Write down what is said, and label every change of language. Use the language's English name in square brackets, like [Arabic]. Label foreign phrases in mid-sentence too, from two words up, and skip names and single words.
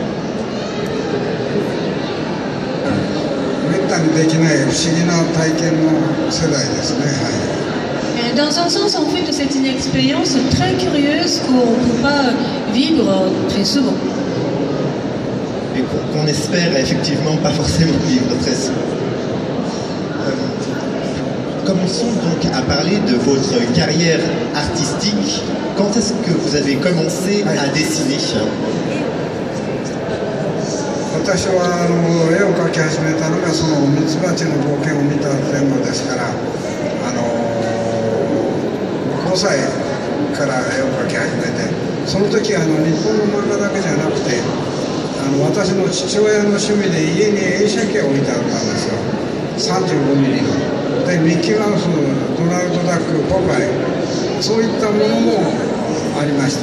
[French] Dans un sens, en fait, c'est une expérience très curieuse qu'on ne peut pas vivre très souvent. Et qu'on espère effectivement pas forcément vivre très souvent. Commençons donc à parler de votre carrière artistique. Quand est-ce que vous avez commencé à dessiner? [Japanese] 私は絵を描き始めたのがそのミツバチの冒険を見た前後ですから、5歳から絵を描き始めて、その時日本の漫画だけじゃなくて私の父親の趣味で家に映写機を置いてあったんですよ。35ミリのでミッキーマウス、ドナルドダック、ポパイ、そういったものもありました。